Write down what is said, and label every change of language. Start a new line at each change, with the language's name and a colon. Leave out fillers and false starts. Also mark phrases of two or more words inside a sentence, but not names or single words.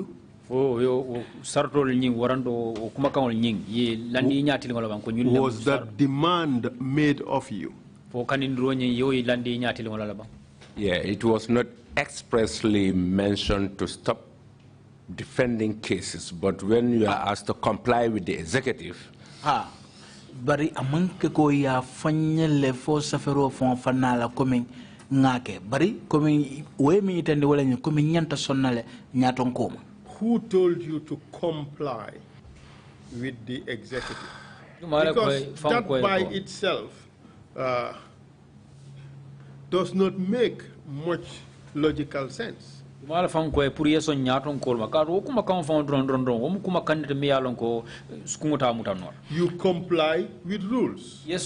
English: Was that demand made of you? Yeah, it was not expressly mentioned to stop defending cases, but when you are asked to comply with the executive,
Mandingo: bari amanke ko ya fanyele fo safero fon fanala coming ngake bari coming we mi itande wala ni coming nyanta sonnale nyaton koma.
English: Who told you to comply with the executive? Because that by itself does not make much logical sense. You comply with rules.